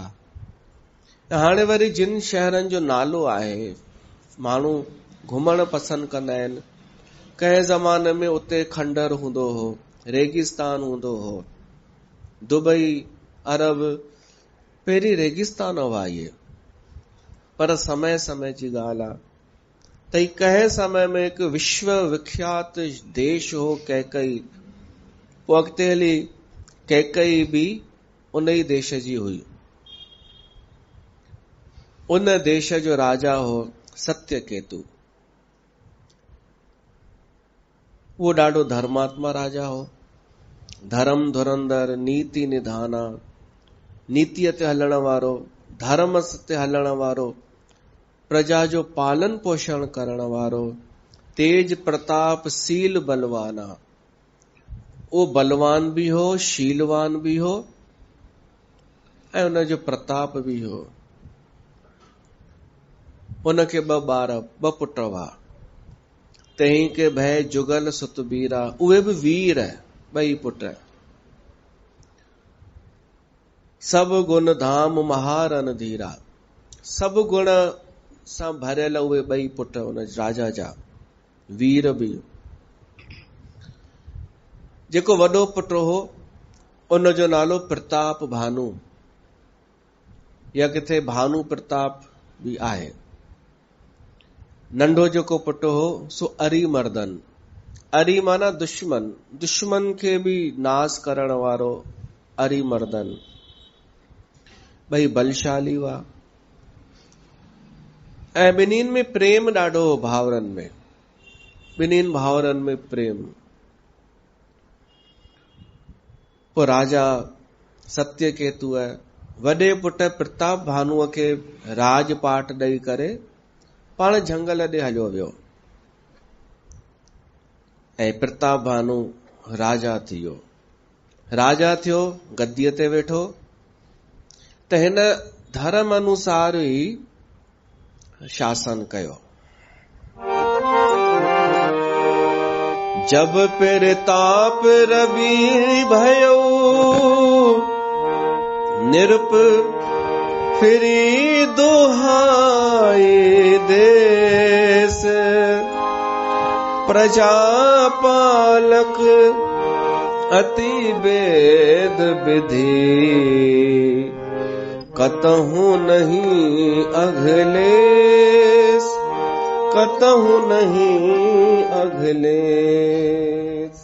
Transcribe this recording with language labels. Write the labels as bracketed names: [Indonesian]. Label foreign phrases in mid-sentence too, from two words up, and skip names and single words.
[Sindhi] हाणे वरी जिन शहरनि जो नालो आहे, माण्हू घुमण पसंदि कंदा आहिनि। कंहिं ज़माने में उते खंडहर हूंदो हो, रेगिस्तान हूंदो हो। दुबई, अरब, पहिरीं रेगिस्तान हुआ इहे, पर समय समय जी ॻाल्हि आहे त कंहिं समय में हिकु विश्व विख्यात देश हो कैकई। पोइ अॻिते हली कैकई बि उन ई देश जी हुई। उन देश जो राजा हो सत्यकेतु। वो ॾाढो धर्मात्मा राजा हो, [Awadhi] धर्म धुरंदर, नीति निधाना, [Sindhi] नीतिअ ते हलण वारो, धर्म ते हलण वारो, प्रजा जो पालन पोषण करण वारो, [Awadhi] तेज प्रताप शील बलवाना। [Sindhi] वो बलवान भी हो, शीलवान भी हो, ऐं उन जो प्रताप भी हो। उनखे 2 ॿार, 2 पुट हुआ। [Awadhi] तंहिं के भय जुगल सुत बीरा, [Sindhi] उहे बि वीर, 2 पुट। [Awadhi] सब गुण धाम महारन धीरा, [Sindhi] सब गुण सां भरियल उहे 2 पुट उन राजा जा, वीर बि। जेको वॾो पुट हो उन जो नालो प्रताप भानु, या किथे भानु प्रताप भी आहे। नंढो जेको पुट हो सो अरिमर्दन, अरि माना दुश्मन, दुश्मन खे भी नाश करण वारो अरिमर्दन। 2 बलशाली हुआ, ऐं ॿिन्हिनि में प्रेम ॾाढो हो। भावरनि में, ॿिन्हिनि भावरनि में प्रेम। पोइ राजा सत्यकेतुअ वॾे पुट प्रताप भानुअ खे राजपाठ ॾेई करे पाण झंगल ॾे हलियो वियो, ऐं प्रताप भानु राजा थियो। राजा थियो, गद्दीअ ते वेठो, त हिन धर्म अनुसार ई शासन कयो। [Awadhi] जब प्रताप रवि भयो, निरप फिरी दुहाई देश, प्रजा पालक अति वेद विधि, कतहु नहीं अघलेस, कतहु नहीं अघलेस।